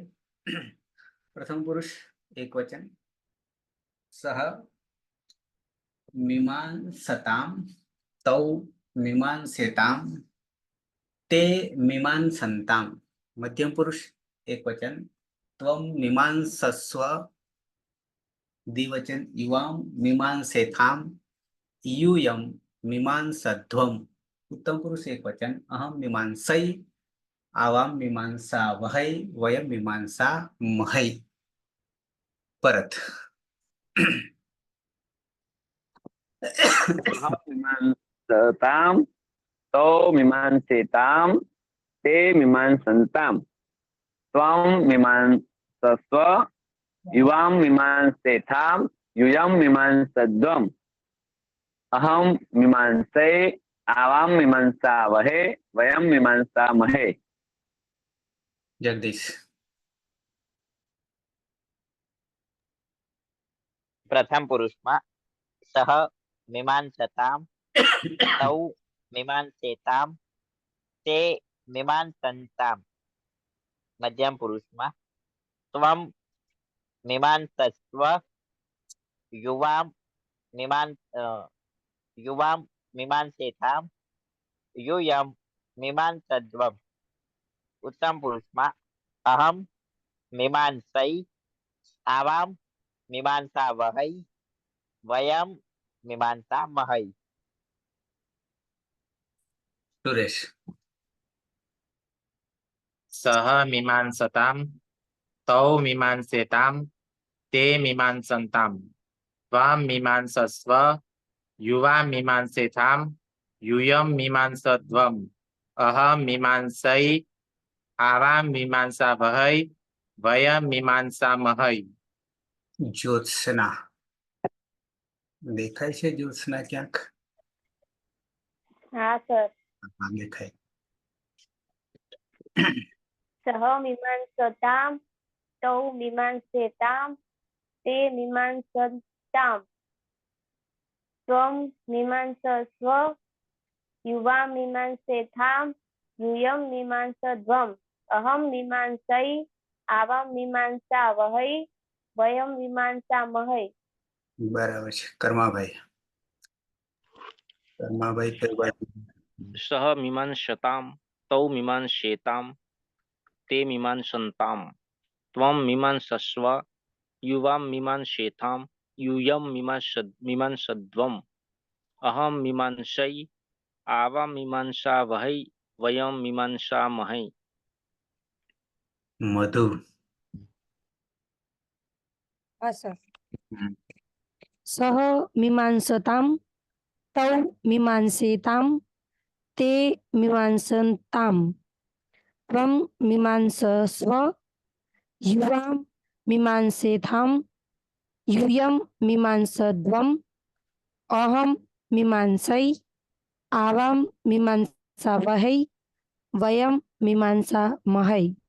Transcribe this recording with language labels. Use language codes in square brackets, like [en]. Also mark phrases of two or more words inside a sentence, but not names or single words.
[sa] प्रथम पुरुष एक वचन, सः मीमांसताम् तौ मीमांसेताम् ते मीमांसन्ताम्. मध्यम पुरुष एक वचन, त्वम् मीमांसस्व द्विवचन, युवाम् मीमांसेथाम् यूयम मीमांसध्वम. उत्तम पुरुष एक वचन, अहम मीमांसई आवाम मीमांसा वहै वयम मीमांसा महै. परत मीमांसताम तौ मीमांसेताम ते मीमांसन्ताम त्वं मीमांसस्व युवां मीमांसेथाम यूयं मीमांसध्वम अहम मीमांसै आवाम मीमांसा वहे वयम मीमांसा महे. जगदीश. प्रथम पुरुषमां सः मीमांसताम् तौ मीमांसेताम् ते मीमांसन्ताम्. मध्यम पुरुषमां त्वम् मीमांसस्व युवाम् युवाम् मीमांसेताम् यूयम मीमांसध्वम. उत्तम पुरुषમાં अहम् मीमांसै आवाम् मीमांसा वहै वयम् मीमांसा महै. सुरेश. सः मीमांसताम् तौ मीमांसेताम् ते मीमांसन्ताम् त्वाम् मीमांसस्व युवा मीमांसेताम् यूयम मीमांसध्वम अहम मीमांसई आवाम मीमांसा वहै वयम मीमांसा महै. ज्योत्सना. [gu] દેખાય છે જ્યોત્સના ક્યાંક? હા સર. હા દેખાય. [sa] सः मीमांसताम् तौ मीमांसेताम् ते मीमांसताम् त्वम् मीमांसस्व युवा मीमांसेथाम् यूयम मीमांसध्वम अहम मीमांसई आवाम मीमांसा वहै वयम मीमांसा महै. [gu] બરાબર છે. કર્માભાઈ. કર્માભાઈ કઈ બાજુ? [sa] सः मीमांसताम् तौ मीमांसेताम् ते मीमांसन्ताम् त्वम् मीमांसस्व युवाम् मीमांसेताम् यूयम मीमांसध्वम अहम मीमांसई आवाम मीमांसा वहै वयम मीमांसा महै. મધુ. [gu] હા સર. [sa] सह मीमांसताम तौ मीमांसेताम ते मीमांसन्ताम त्वं मीमांसस्व युवां मीमांसेताम यूयं मीमांसध्वम् अहं मीमांसै आवां मीमांसावहै वयं मीमांसामहै।